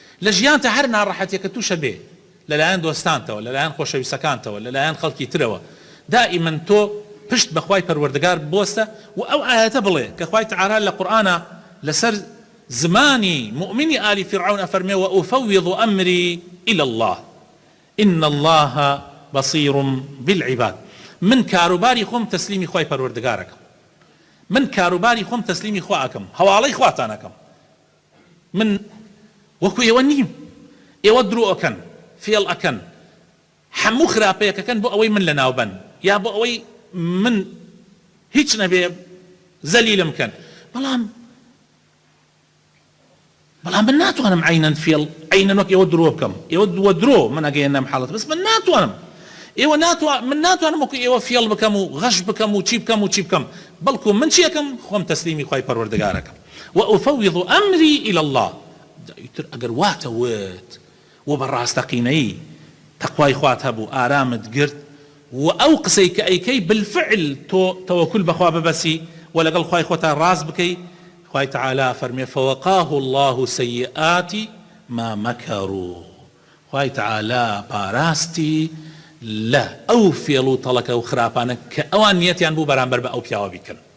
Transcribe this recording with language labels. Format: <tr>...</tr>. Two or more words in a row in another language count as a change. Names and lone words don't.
<ckb>لجيان هەر ناڕەحەتێکە تووشە بێ لەلایەن دۆستانتەوە لەلایەن خۆشەویستەکانتەوە لەلایەن خەڵکی ترەوە دائیمەن تۆ پشت بەخوای پەروەردگار بۆستە و ئەو ئاەتە بڵێ کە خوای تەعالی لە قورئانە لەسەر زمانی مؤمنی ئالی فرعون ئەفەرمێ</ckb> <ar>وأفوض أمري إلى الله إن الله بصير بالعباد</ar> <ckb>من کاروباری خۆم تەسلیمی خوای پەروەردگارەکەم من کاروباری خۆم تەسلیمی خوا ئەکەم هەواڵەی خواتان ئەکەم من وەکو ئێوە نیم ئێوە درۆ ئەکەن فێڵ ئەکەن هەموو خراپەیەکەکەن بۆ ئەوەی من لە ناوبەن یا بۆ ئەوەی من هیچ نەبێ زەلیلم بکەن بەڵام من ناتوانم عینەن فێڵ عینەن وەک ئێوە درۆ بکەم ئێوە درۆ من ئەگەیەنەم حاڵەت بەس من ناتوانم من ناتوانم وەکو ئێوە فێڵ بکەم و غەش بکەم و چی بکەم و چی بکەم بەڵکو من چی ئەکەم خۆم تەسلیمی خوای پەروەردگارەکەم وأفوض</ckb> <ar>أمري إلى الله</ar> <ckb>ئەگەر واتەوت و بەڕاستەقینەی تەقوای خوات هەبوو ئارامت گرت و ئەو قسەی کە ئەیکەی بالفعل تۆ تەوەکل بەخوا ببەسی و لەگەڵ خوای خۆتا ڕاست بکەی خوای تعالی فەرمێ</ckb> <ar>فوقاه الله سيئات ما مكروا</ar> <ckb>خوای تعالی پاراستی لە ئەو فێڵ و تەڵەکە و خراپانە کە ئەوان نیەتیان بوو بەرامبەر بە ئەو پیاوە بیکەن</ckb>